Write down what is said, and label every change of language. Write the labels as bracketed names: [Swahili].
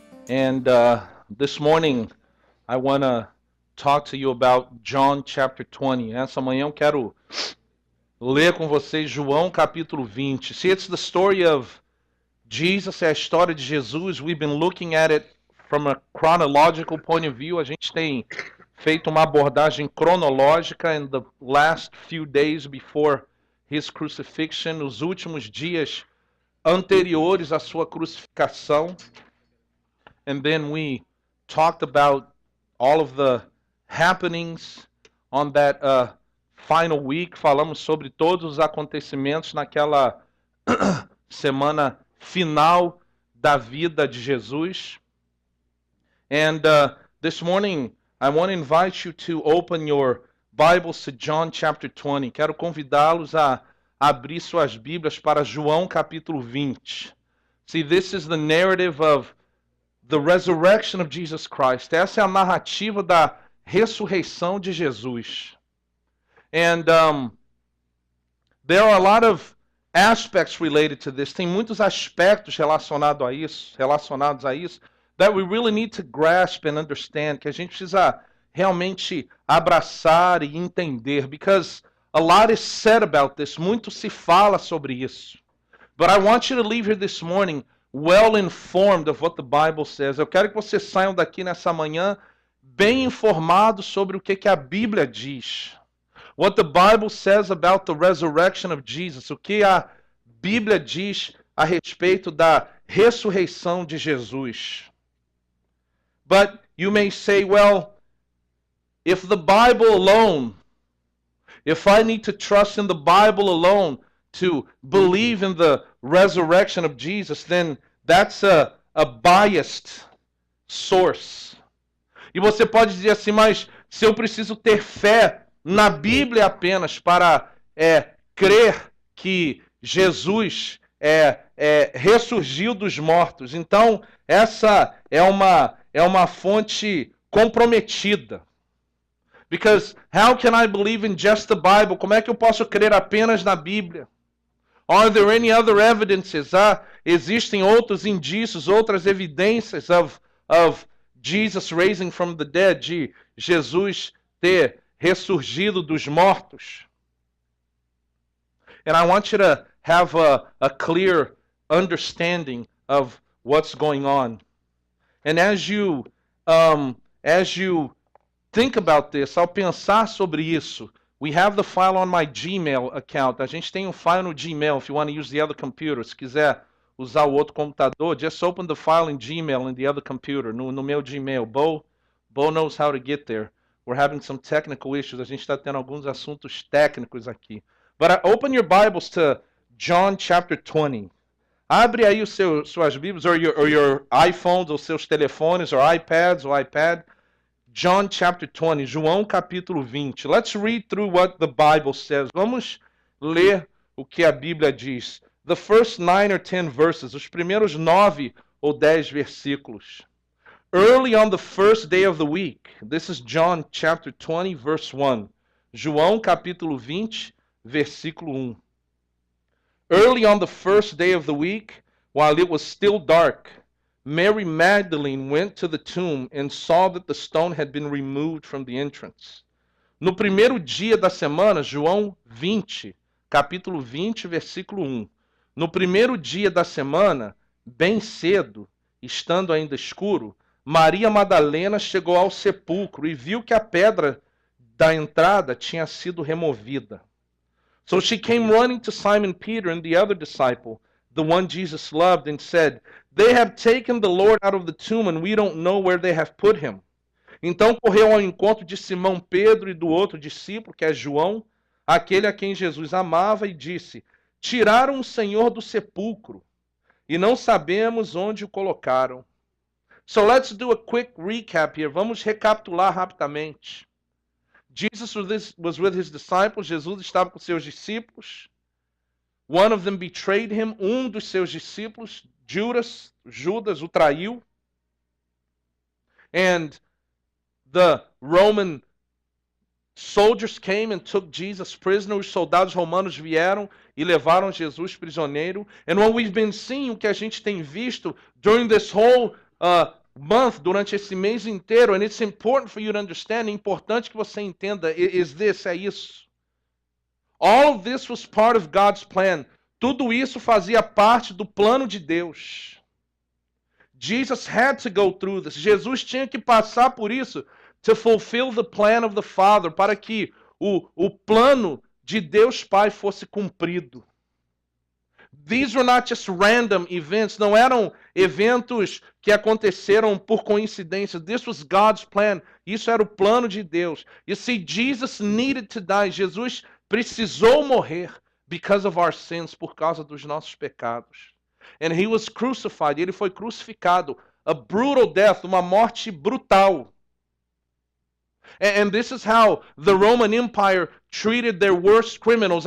[English] And this morning, I want to talk to you about John chapter 20. [Portuguese] Essa manhã eu quero ler com vocês João capítulo 20. [English] See, it's the story of Jesus, [Portuguese] é a história de Jesus. [English] We've been looking at it from a chronological point of view. [Portuguese] A gente tem feito uma abordagem cronológica [English] in the last few days before his crucifixion, [Portuguese] nos últimos dias anteriores à sua crucificação. [English] And then we talked about all of the happenings on that final week. [Portuguese] Falamos sobre todos os acontecimentos naquela semana final da vida de Jesus. [English] And this morning, I want to invite you to open your Bibles to John chapter 20. [Portuguese] Quero convidá-los a abrir suas Bíblias para João capítulo 20. [English] See, this is the narrative of the resurrection of Jesus Christ. [Portuguese] Essa é a narrativa da ressurreição de Jesus. [English] And there are a lot of aspects related to this. [Portuguese] Tem muitos aspectos relacionados a isso, [English] that we really need to grasp and understand, [Portuguese] que a gente precisa realmente abraçar e entender, [English] because a lot is said about this. [Portuguese] Muito se fala sobre isso. [English] But I want you to leave here this morning well informed of what the Bible says. [Portuguese] Eu quero que vocês saiam daqui nessa manhã bem informados sobre o que a Bíblia diz. [English] What the Bible says about the resurrection of Jesus. [Portuguese] O que a Bíblia diz a respeito da ressurreição de Jesus. [English] But you may say, well, if the Bible alone, if I need to trust in the Bible alone to believe in the resurrection of Jesus, then that's a biased source. [Portuguese] E você pode dizer assim, mas se eu preciso ter fé na Bíblia apenas para crer que Jesus ressurgiu dos mortos, então essa é uma fonte comprometida. [English] Because how can I believe in just the Bible? [Portuguese] Como é que eu posso crer apenas na Bíblia? [English] Are there any other evidences? [Portuguese] Existem outros indícios, outras evidências [English] of Jesus raising from the dead, [Portuguese] de Jesus ter ressurgido dos mortos? [English] And I want you to have a clear understanding of what's going on. And as you think about this, [Portuguese] ao pensar sobre isso, [English] we have the file on my Gmail account. [Portuguese] A gente tem um file no Gmail, [English] if you want to use the other computer. [Portuguese] Se quiser usar o outro computador, [English] just open the file in Gmail in the other computer, [Portuguese] no meu Gmail. [English] Bo knows how to get there. We're having some technical issues. [Portuguese] A gente está tendo alguns assuntos técnicos aqui. [English] But open your Bibles to John chapter 20. [Portuguese] Abre aí suas Bíblias, [English] or your iPhones, [Portuguese] ou seus telefones, [English] or iPads, [Portuguese] ou iPad. [English] John chapter 20, [Portuguese] João capítulo 20. [English] Let's read through what the Bible says. [Portuguese] Vamos ler o que a Bíblia diz. [English] The first 9 or 10 verses, [Portuguese] os primeiros 9 ou 10 versículos. [English] Early on the first day of the week. This is John chapter 20, verse 1. [Portuguese] João capítulo 20, versículo 1. [English] Early on the first day of the week, while it was still dark, Mary Magdalene went to the tomb and saw that the stone had been removed from the entrance. [Portuguese] No primeiro dia da semana, João 20, capítulo 20, versículo 1. No primeiro dia da semana, bem cedo, estando ainda escuro, Maria Madalena chegou ao sepulcro e viu que a pedra da entrada tinha sido removida. [English] So she came running to Simon Peter and the other disciple, the one Jesus loved, and said, "They have taken the Lord out of the tomb, and we don't know where they have put him." [Portuguese] Então correu ao encontro de Simão Pedro e do outro discípulo, que é João, aquele a quem Jesus amava, e disse: "Tiraram o Senhor do sepulcro, e não sabemos onde o colocaram." [English] So let's do a quick recap here. [Portuguese] Vamos recapitular rapidamente. [English] Jesus was with his disciples. [Portuguese] Jesus estava com seus discípulos. [English] One of them betrayed him. [Portuguese] Dos seus discípulos, Judas, o traiu. [English] And the Roman Soldiers came and took Jesus prisoner. [Portuguese] Os soldados romanos vieram e levaram Jesus prisioneiro. [English] And what we've been seeing, [Portuguese] o que a gente tem visto [English] during this whole month, [Portuguese] durante esse mês inteiro, [English] and it's important for you to understand, [Portuguese] é importante que você entenda, [English] is this, [Portuguese] é isso. [English] All of this was part of God's plan. [Portuguese] Tudo isso fazia parte do plano de Deus. [English] Jesus had to go through this. [Portuguese] Jesus tinha que passar por isso [English] to fulfill the plan of the Father, [Portuguese] para que o plano de Deus Pai fosse cumprido. [English] These were not just random events, [Portuguese] não eram eventos que aconteceram por coincidência. [English] This was God's plan. [Portuguese] Isso era o plano de Deus. [English] You see, Jesus needed to die. [Portuguese] Jesus precisou morrer [English] because of our sins, [Portuguese] por causa dos nossos pecados. [English] And he was crucified. [Portuguese] Ele foi crucificado. [English] A brutal death, [Portuguese] uma morte brutal. [English] And this is how the Roman Empire treated their worst criminals.